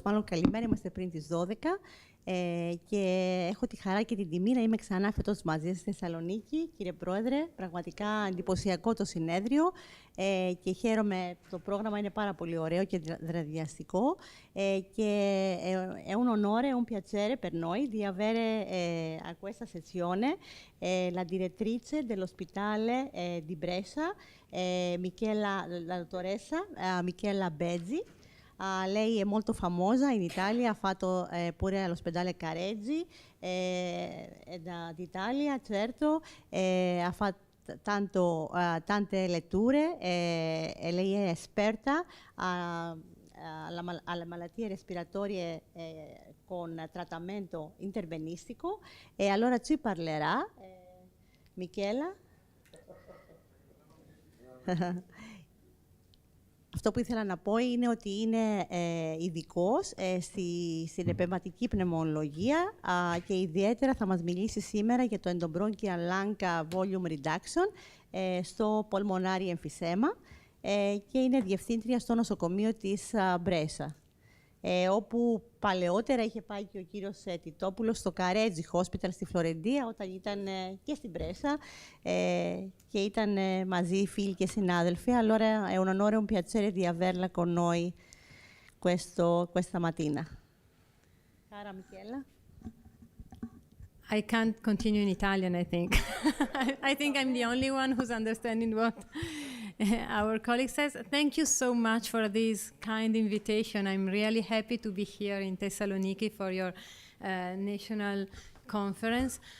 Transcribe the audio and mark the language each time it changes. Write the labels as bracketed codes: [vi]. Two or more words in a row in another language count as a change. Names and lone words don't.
[el] Μάλλον καλημέρα, είμαστε πριν τις 12. Και έχω τη χαρά και την τιμή να είμαι ξανά φέτος μαζί σας στη Θεσσαλονίκη. Κύριε Πρόεδρε, πραγματικά εντυπωσιακό το συνέδριο και χαίρομαι. Το πρόγραμμα είναι πάρα πολύ ωραίο και δραδιαστικό. [it] Και è un onore e un piacere per noi di avere a questa sessione la direttrice dell'ospedale di Brescia, la dottoressa Michela Bezzi. Lei è molto famosa in Italia, ha fatto pure all'ospedale Careggi d'Italia, certo, ha fatto tante letture e lei è esperta alle malattie respiratorie con trattamento intervenistico, e allora ci parlerà Michela. [el] Αυτό που ήθελα να πω είναι ότι είναι ειδικός στην επεμβατική πνευμονολογία και ιδιαίτερα θα μας μιλήσει σήμερα για το [en] Endobronchial Lung Volume Reduction [el] στο [en] pulmonary emphysema [el] και είναι διευθύντρια στο νοσοκομείο της Μπρέσα, όπου παλαιότερα είχε πάει και ο κύριος Τιτόπουλος στο Careggi Hospital στη Φλωρεντία, όταν ήταν και στην Μπρέσα και ήταν μαζί φίλοι και συνάδελφοι. [it] Allora è un onore e un piacere di averla con noi questa mattina. Cara Michela. [en] I can't continue in Italian, I think. I think I'm the only one who's understanding what our colleague says. Thank you so much for this kind invitation. I'm really happy to be here in Thessaloniki for your national conference.